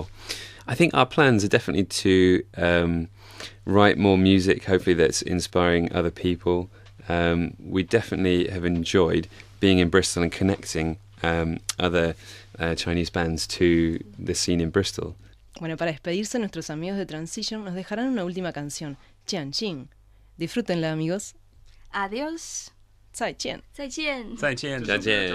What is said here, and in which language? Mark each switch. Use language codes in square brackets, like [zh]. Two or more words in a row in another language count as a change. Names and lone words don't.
[en] I think our plans are definitely to write more music, hopefully that's inspiring other people. We definitely have enjoyed being in Bristol and connecting other Chinese bands to the scene in Bristol. [es] Bueno, para despedirse, nuestros amigos de Transition nos dejarán una última canción, Jianjing. Disfrútenla, amigos. Adiós. [zh] 再见。再见。再见。再见。